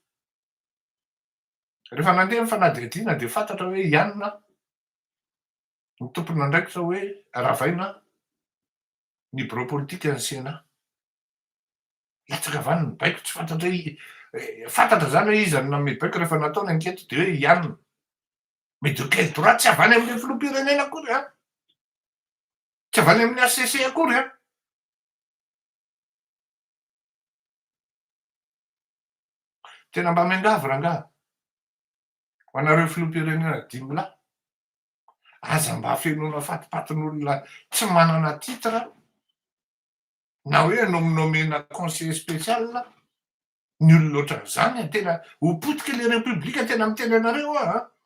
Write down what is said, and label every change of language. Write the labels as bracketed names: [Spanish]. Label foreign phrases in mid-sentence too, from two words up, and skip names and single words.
[Malagasy] Rehefa nandeha mifanadihadiana de fantatra hoe Ianina ny tompony andraikitra hoe Ravaina ny bureau politique ny Sénat. Latsaka avany ny baiko tsy fantatra hoe fantatra zany hoe iza no nanome baiko rehefa natao ny ankety de hoe Ianina. [French] Mais de quel droit [Malagasy] tsy avany amin'le filoham-pirenena akory a. Tsy avany amin'ny HCC akory a. Tena mba miangavy rangaha ho anareo filoham-pirenena dimolahy. Aza mba afenoina fatipatin'olona tsy manana titre na hoe nomena [French] conseiller spécial [Malagasy] ny olona ohatran'izany tena ho potika le repoblika tena miteny anareo a.